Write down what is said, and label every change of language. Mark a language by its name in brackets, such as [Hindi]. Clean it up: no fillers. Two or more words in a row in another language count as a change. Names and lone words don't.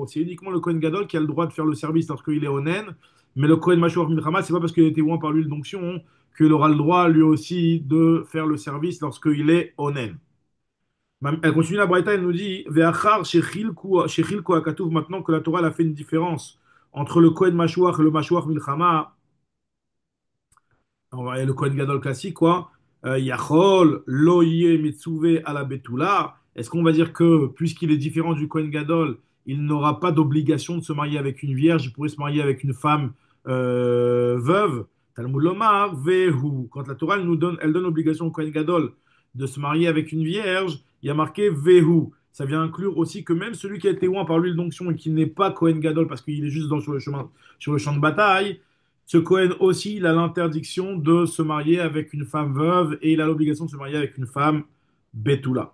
[French] C'est uniquement le Kohen Gadol qui a le droit de faire le service lorsqu'il est Onen. Mais le Kohen Mashuach Milchama, c'est pas parce qu'il a été oint par l'huile d'onction qu'il aura le droit lui aussi de faire le service lorsqu'il est onen. Elle continue la Braïta, elle nous dit [Hebrew] ואחר שחלקו הכתוב, [French] maintenant que la Torah elle a fait une différence entre le Kohen Mashuach et le Mashuach Milchama, et le Kohen Gadol classique, quoi. [Hebrew] יכול לא יהא מצווה על בתולה. [French] Est-ce qu'on va dire que, puisqu'il est différent du Kohen Gadol, il n'aura pas d'obligation de se marier avec une vierge, il pourrait se marier avec une femme veuve? [Hebrew] תלמוד לומר והוא. [French] Quand la Torah elle donne l'obligation au Kohen Gadol de se marier avec une vierge, il y a marqué vehu. ça vient inclure aussi que même celui qui a été oint par l'huile d'onction et qui n'est pas Kohen Gadol parce qu'il est juste sur le chemin, sur le champ de bataille, ce Kohen aussi, il a l'interdiction de se marier avec une femme veuve et il a l'obligation de se marier avec une femme Betula.